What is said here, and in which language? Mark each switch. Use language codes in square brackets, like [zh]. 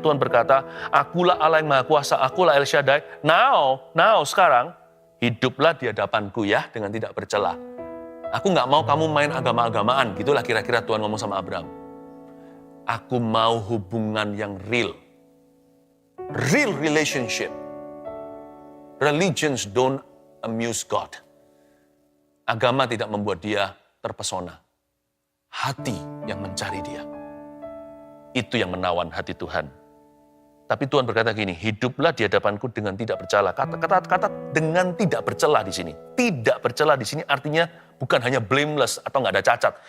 [id] Tuhan berkata, akulah Allah yang Maha Kuasa, akulah El Shaddai. Now sekarang, hiduplah di hadapanku ya dengan tidak bercela. Aku nggak mau kamu main agama-agamaan, gitulah kira-kira Tuhan ngomong sama Abraham. Aku mau hubungan yang real. [en] Real relationship. Religions don't amuse God. [id] Agama tidak membuat dia terpesona. Hati yang mencari dia. Itu yang menawan hati Tuhan. Tapi Tuhan berkata gini, hiduplah di hadapanku dengan tidak bercela. Kata dengan tidak bercela di sini. Tidak bercela di sini artinya bukan hanya blameless atau nggak ada cacat.